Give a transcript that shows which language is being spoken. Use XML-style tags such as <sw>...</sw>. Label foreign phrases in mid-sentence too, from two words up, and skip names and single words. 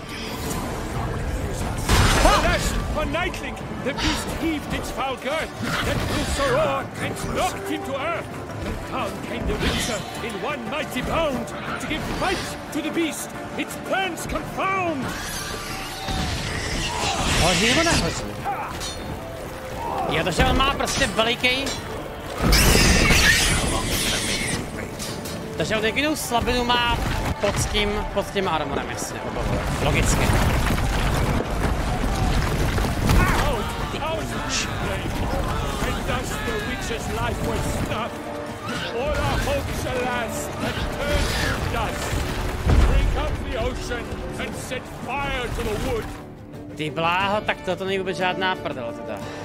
<en>Alas, for Nightling, the beast heaved its foul girth, then with a roar and knocked him to earth. And down came the Witcher in one mighty bound to give fight to the beast, its plans confound.</en> <cs>Hoří nebo nehoří? Jo, takže on má prostě veliký... Takže on jedinou slabinu má pod tím armorem, jasně, obavuje. Logicky.</cs> <en>And thus the Witcher's life was snuffed. All our hopes, alas, had turned to dust. Drink up the ocean and set fire to the wood.</en> <cs>Ty bláho, tak toto není vůbec žádná prdel teda.</cs>